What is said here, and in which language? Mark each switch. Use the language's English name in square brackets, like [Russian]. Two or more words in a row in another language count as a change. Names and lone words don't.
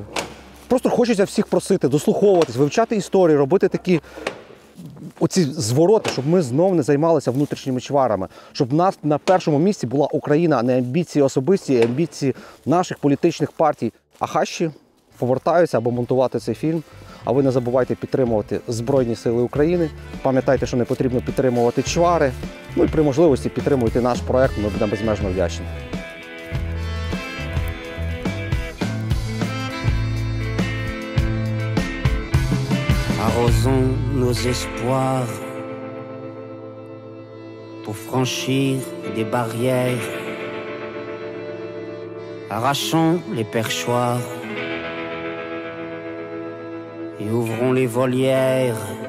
[Ukrainian] Просто хочеться всіх просити, дослуховуватись, вивчати історію, робити такі оці звороти, щоб ми знов не займалися внутрішніми чварами, щоб в нас на першому місці була Україна, а не амбіції особисті, амбіції наших політичних партій. А хащі повертаються або монтувати цей фільм. А ви не забувайте підтримувати Збройні Сили України. Пам'ятайте, що не потрібно підтримувати чвари. Ну і при можливості підтримуйте наш проект, ми будемо безмежно вдячні. [French] Arrosons nos espoirs pour franchir des barrières. Arrachons les perchoirs et ouvrons les volières.